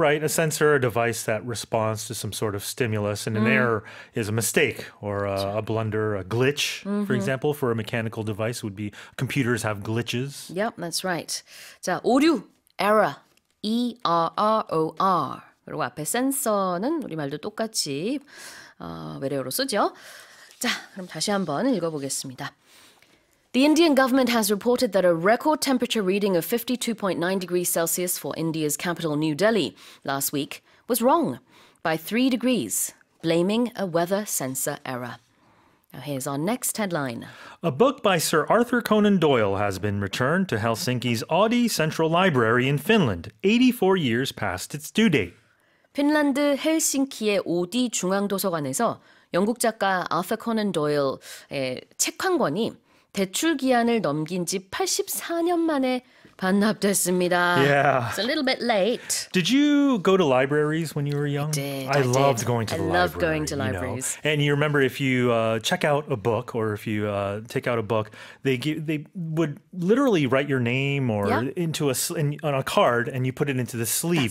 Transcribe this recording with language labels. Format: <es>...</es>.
<en>Right, a sensor, a device that responds to some sort of stimulus, and an error is a mistake or a blunder, a glitch, for example, for a mechanical device would be computers have glitches. Yep, that's right.</en> <ko>자, 오류, error, E-R-R-O-R. 그리고 앞에 센서는 우리말도 똑같이 외래어로 쓰죠. 자, 그럼 다시 한번 읽어보겠습니다.</ko> <en>The Indian government has reported that a record temperature reading of 52.9 degrees Celsius for India's capital, New Delhi, last week was wrong by 3 degrees, blaming a weather sensor error. Now here's our next headline. A book by Sir Arthur Conan Doyle has been returned to Helsinki's Audi Central Library in Finland, 84 years past its due date.</en> <ko>핀란드 헬싱키의 오디 중앙도서관에서 영국 작가 아서 코난 도일의 책 한 권이 대출 기한을 넘긴 지 84년 만에 반납됐습니다.</ko> <en>Yeah. It's a little bit late. Did you go to libraries when you were young? I loved going to the library. I loved going to you know. libraries. And you remember if you check out a book or if you take out a book, they would literally write your name or Yeah. into on a card and you put it into the sleeve</en>